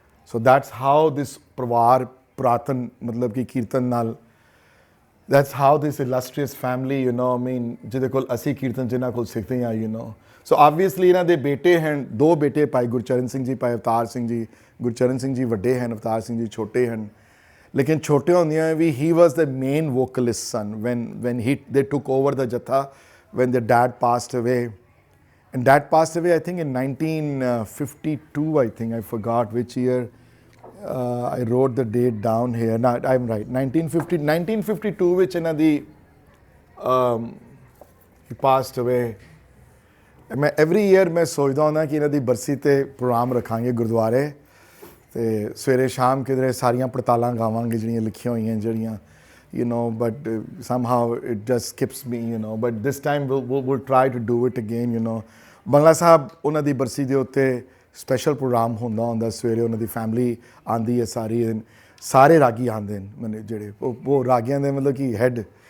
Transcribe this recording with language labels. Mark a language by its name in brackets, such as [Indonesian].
[English] So that's how this [Punjabi] ਪਰਿਵਾਰ ਪੁਰਾਤਨ ਮਤਲਬ ਕਿ ਕੀਰਤਨ ਨਾਲ, [English] that's how this illustrious family, I mean, [Punjabi] ਜਿਹਦੇ ਕੋਲ ਅਸੀਂ ਕੀਰਤਨ ਜਿਨ੍ਹਾਂ ਕੋਲ ਸਿੱਖਦੇ ਹਾਂ, ਸੋ ਆਬਵੀਅਸਲੀ ਇਹਨਾਂ ਦੇ ਬੇਟੇ ਹਨ, 2 ਬੇਟੇ, ਭਾਈ ਗੁਰਚਰਨ ਸਿੰਘ ਜੀ, ਭਾਈ ਅਵਤਾਰ ਸਿੰਘ ਜੀ। ਗੁਰਚਰਨ ਸਿੰਘ ਜੀ ਵੱਡੇ ਹਨ, ਅਵਤਾਰ ਸਿੰਘ ਜੀ ਛੋਟੇ ਹਨ, ਲੇਕਿਨ ਛੋਟੇ ਹੁੰਦਿਆਂ ਵੀ [English] he was the main vocalist son when they took over the jatha when their dad passed away. And dad passed away I think in 1952, I think, I forgot which year. I wrote the date down here. No, I'm right, 1952 which [Punjabi] ਇਹਨਾਂ ਦੀ [English] he passed away. [Punjabi] ਮੈਂ [English] every year [Punjabi] ਮੈਂ ਸੋਚਦਾ ਹੁੰਦਾ ਕਿ ਇਹਨਾਂ ਦੀ ਬਰਸੀ 'ਤੇ programme ਰੱਖਾਂਗੇ ਗੁਰਦੁਆਰੇ, ਅਤੇ ਸਵੇਰੇ ਸ਼ਾਮ ਕਿਧਰੇ ਸਾਰੀਆਂ ਪੜਤਾਲਾਂ ਗਾਵਾਂਗੇ ਜਿਹੜੀਆਂ ਲਿਖੀਆਂ ਹੋਈਆਂ, ਜਿਹੜੀਆਂ [English] but somehow it just skips me, but this time we'll try to do it again, [Punjabi] Bangla Sahib ਉਹਨਾਂ ਦੀ ਬਰਸੀ ਦੇ ਉੱਤੇ ਸਪੈਸ਼ਲ ਪ੍ਰੋਗਰਾਮ ਹੁੰਦਾ ਸਵੇਰੇ, ਉਹਨਾਂ ਦੀ ਫੈਮਿਲੀ ਆਉਂਦੀ ਹੈ ਸਾਰੀ, ਸਾਰੇ ਰਾਗੀ ਆਉਂਦੇ ਨੇ ਮੈਨੂੰ ਜਿਹੜੇ ਉਹ ਰਾਗੀਆਂ ਦੇ ਮਤਲਬ ਕਿ ਹੈਡ।